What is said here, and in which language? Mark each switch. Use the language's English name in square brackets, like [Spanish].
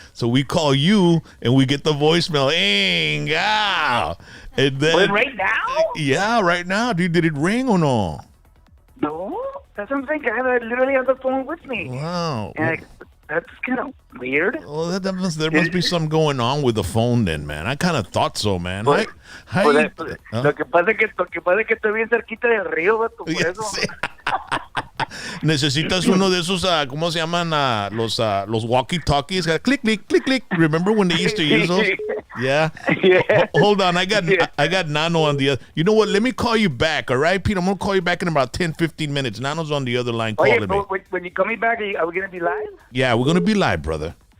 [English] So we call you, and we get the voicemail, ow. And then, But right now? yeah, right now, dude, did it ring or no? No. That's what I'm saying. I have it literally on the phone with me. Wow. And that's kind of weird. Well, there must be something going on with the phone then, man. I kind of thought so, man. [Spanish] Pues, [English] Hi. [Spanish] Lo que pasa es que estoy bien cerquita del río, vato, por Ya eso. sé. Necesitas uno de esos, ¿cómo se llaman? Los walkie-talkies. Click, click, click, click. [English] Remember when they used to use those? Yeah. Yeah. Hold on. I got Nano on the other. You know what? Let me call you back, all right, Pete? I'm going to call you back in about 10, 15 minutes. Nano's on the other line calling me. But when you come back, are we going to be live? Yeah, we're going to be live, brother.